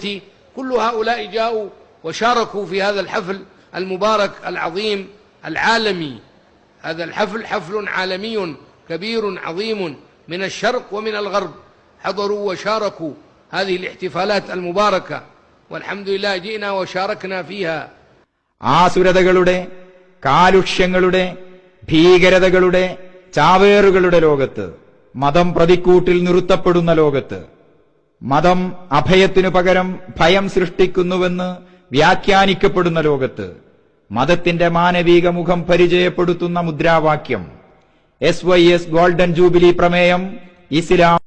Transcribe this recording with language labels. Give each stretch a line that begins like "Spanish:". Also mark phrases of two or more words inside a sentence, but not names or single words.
Arabic: كل هؤلاء جاءوا وشاركوا في هذا الحفل المبارك العظيم العالمي. هذا الحفل حفل عالمي كبير عظيم من الشرق ومن الغرب، حضروا وشاركوا هذه الاحتفالات المباركة، والحمد لله جئنا وشاركنا فيها.
Malayalam: ആസുരതകളുടെ, കാലുഷ്യങ്ങളുടെ, ഭീകരതകളുടെ, ചാവേറുകളുടെ ലോകത്ത്, മതം പ്രതിക്കൂട്ടിൽ നിർത്തപ്പെടുന്ന ലോകത്ത്, മതം അഭയത്തിനു പകരം ഭയം സൃഷ്ടിക്കുന്നുവെന്ന് വ്യാഖ്യാനിക്കപ്പെടുന്ന ലോകത്ത്, മതത്തിന്റെ മാനവിക മുഖം പരിചയപ്പെടുത്തുന്ന മുദ്രാവാക്യം SYS
English: golden jubilee
Malayalam: പ്രമേയം ഇസ്ലാം